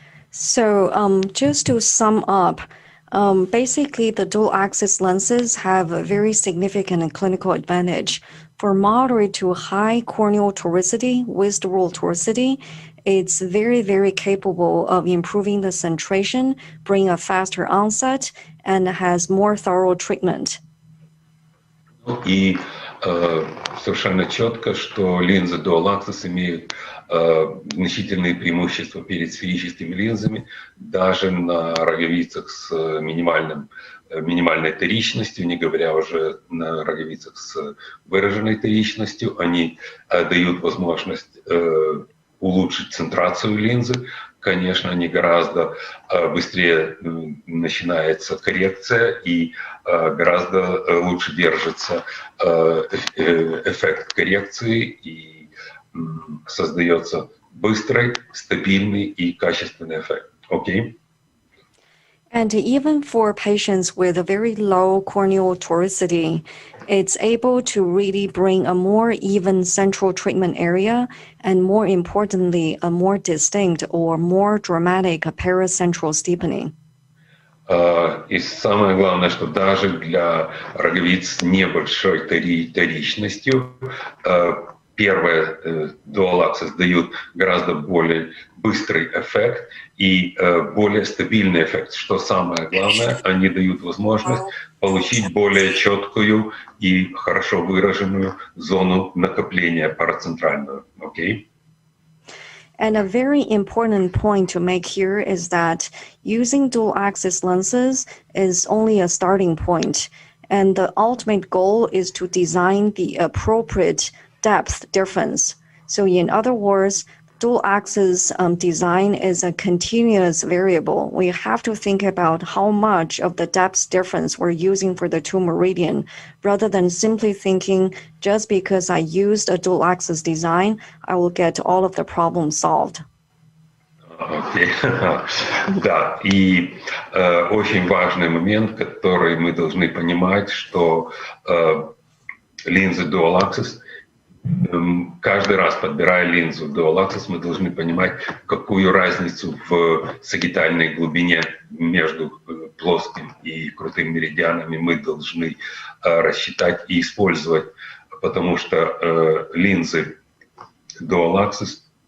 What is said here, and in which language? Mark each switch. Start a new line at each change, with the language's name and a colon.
English: So just to sum up, basically the dual axis lenses have a very significant clinical advantage. For moderate to high corneal toricity with dual toricity, it's very, very capable of improving the centration, bring a faster onset, and has more thorough treatment.
Russian: И совершенно четко, что линзы Dual Axis имеют значительные преимущества перед сферическими линзами, даже на роговицах с минимальной торичностью, не говоря уже на роговицах с выраженной торичностью. Они дают возможность улучшить центрацию линзы. Конечно, они гораздо быстрее начинается коррекция и гораздо лучше держится эффект коррекции, и создается быстрый, стабильный и качественный эффект.
English: Okay? And even for patients with a very low corneal toricity, it's able to really bring a more even central treatment area, and more importantly, a more distinct or more dramatic paracentral steepening.
Russian: И самое главное, что даже для роговиц с небольшой торичностью первые Dual Axis дают гораздо более быстрый эффект и более стабильный эффект. Что самое главное, они дают возможность получить более четкую и хорошо выраженную зону накопления парацентральную.
English: Okay? And a very important point to make here is that using dual axis lenses is only a starting point. And the ultimate goal is to design the appropriate depth difference. So in other words, dual axis design is a continuous variable. We have to think about how much of the depth difference we're using for the two meridian, rather than simply thinking just because I used a dual axis design, I will get all of the problems solved.
Russian: Окей. Да, и очень важный момент, который мы должны понимать, что линзы Dual Axis, каждый раз подбирая линзу Dual Axis, мы должны понимать, какую разницу в сагитальной глубине между плоским и крутым меридианами мы должны рассчитать и использовать, потому что линзы Dual Axis